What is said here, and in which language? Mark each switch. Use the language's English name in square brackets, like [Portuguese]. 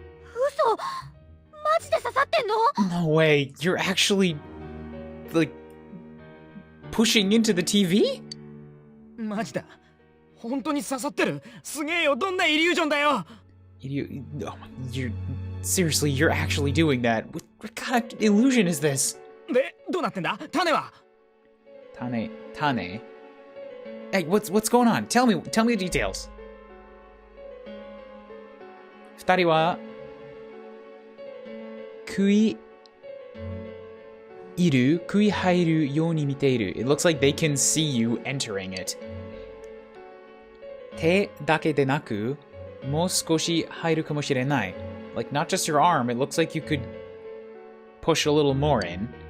[Japanese] 嘘マジで刺さってんの [English] No way. You're actually like pushing into the TV? [Japanese] マジだ。本当に刺さってる。すげえよ。どんなイリュージョンだよ。 [English] You're seriously, you're actually doing that. What kind of illusion is this? [Japanese] で、どうなってんだ？種は。 [English] Tane. Hey, what's going on? Tell me the details. [Japanese] 二人は食い入るように見ている. [English] It looks like they can see you entering it. [Japanese] 手だけでなく、もう少し入るかもしれない. [English] Like, not just your arm, it looks like you could push a little more in.